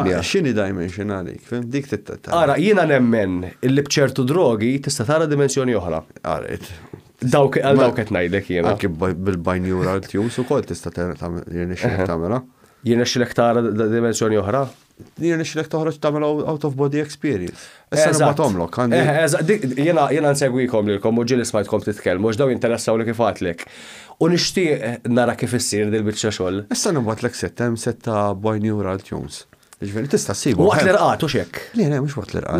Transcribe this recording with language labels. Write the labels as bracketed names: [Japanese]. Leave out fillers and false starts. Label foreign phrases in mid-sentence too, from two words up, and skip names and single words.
[Maltese] Imma x'inhi dimension għalik, fim dik Ara, jiena nemmen illi b'ċertu drogi tista' tara dimensjoni oħra. Qaret. Dawk qed ngħidlek jiena. Anke bil- [English] binaural tunes [Maltese] ukoll tista' tagħmilha. Jirnexxilek tara dimensjoni oħra? Jirnexxilek toħroġ tagħmel [English] out of body experience. [Maltese] Issa nibgħathomlok. Jiena nsegwikom lilkom u ġieli smajtkom titkellmu għax dawn jinteressaw li kif għatlek. U nixtieq nara kif issir dil-biċċa xogħol. Issa nibgħatlek setta [English] binaural tunes. [Maltese] Jiġifieri tista' ssibu. Waqt l-irqat u x'hekk. Le, mhux waqt l-irqat.